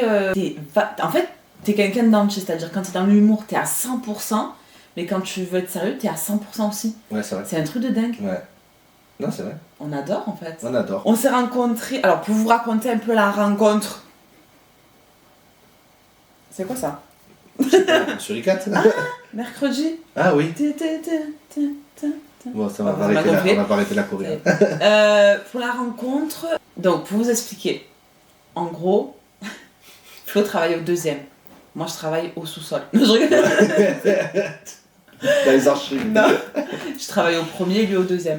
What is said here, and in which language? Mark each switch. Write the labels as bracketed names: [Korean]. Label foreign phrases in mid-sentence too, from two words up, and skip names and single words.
[French] En fait, t'es quelqu'un de d'anxieux, c'est-à-dire quand t'es dans l'humour, t'es à 100%, mais quand tu veux être sérieux, t'es à 100% aussi. Ouais, c'est vrai. C'est un truc de dingue. Ouais. Non, c'est vrai. On adore en fait. On adore. On s'est rencontrés. Alors, pour vous raconter un peu la rencontre. C'est quoi ça? Suricat. Mercredi. Ah oui. Té, té, té, té, té, té. Bon, ça va Vous pas m'avez arrêter là. compris. On va pas arrêter la Corée. Pour la rencontre, donc pour vous expliquer, en gros, Flo travaille au deuxième. Moi, je travaille au sous-sol. Non, je rigole. Dans les archives. Non. Je travaille au premier, lui au deuxième.